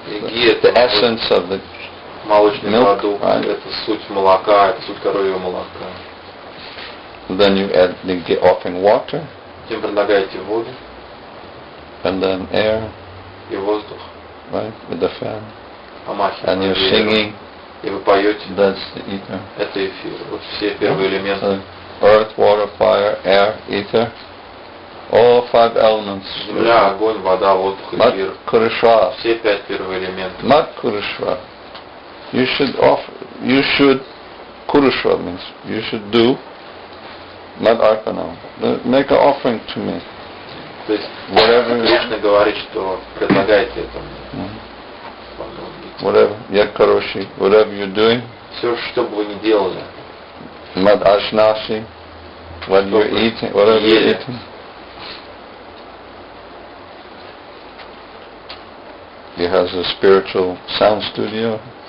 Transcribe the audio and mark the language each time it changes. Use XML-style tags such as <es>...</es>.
<en>The essence of the</en> <ru>молочный</ru> <en>milk,</en> <ru>продукт,</ru> <en>right?</en> <ru>это суть молока, это суть коровьего молока.</ru> <en>Then you add the offering water.</en> <ru>Затем предлагаете воду.</ru> <en>And then air,</en> <ru>и воздух,</ru> <en>right, with the fan. And you're singing.</en> <ru>И вы поете.</ru> <en>That's the ether.</en> <ru>Это эфир. Вот все первые элементы.</ru> <en>Earth, water, fire, air, ether. All 5 elements.</en> <ru>Земля, огонь, вода, воздух, эфир.</ru> <sa>Kurishva.</sa> <ru>Все 5 первые элементы.</ru> <sa>Mat Kurishva.</sa> <en>You should Kurishva means you should do Mat Arpanam. Make an offering to me.</en> <ru>То есть Кришна говорит, что предлагайте это мне.</ru> <en>Whatever, Yat Karoshi, whatever you're doing.</en> <ru>Все, что бы вы ни делали.</ru> <en>Mad Ashnashi, what you're eating, whatever you're eating. He has a spiritual sound studio.</en>